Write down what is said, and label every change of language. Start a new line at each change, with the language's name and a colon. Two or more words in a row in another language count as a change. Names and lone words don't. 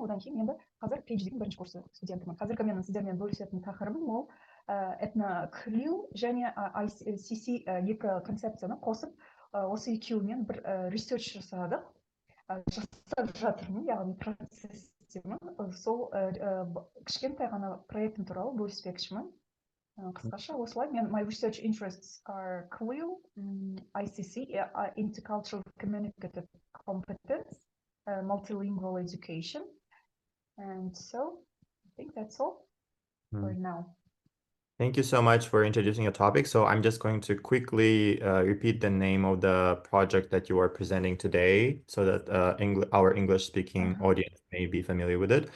Kazakh: Одан кейін енді қазір PhD-дің бірінші курсы студентімін. Қазіргі менің сіздермен бөлісетін тақырыбым ол CLIL және ICC екі концепцияны қосып, осы екеуімен бір ресерч жасадық. Жасап жатырмын, яғни процестемін. Сол кішкентай ғана проектім туралы бөліспекшімін. Қысқаша осылай.
English: My research interests are CLIL, ICC, intercultural communicative competence, multilingual education. And so, I think that's all for now. Thank you so much for introducing your topic. So I'm just going to quickly repeat the name of the project that you are presenting today so that our English-speaking audience may be familiar with it.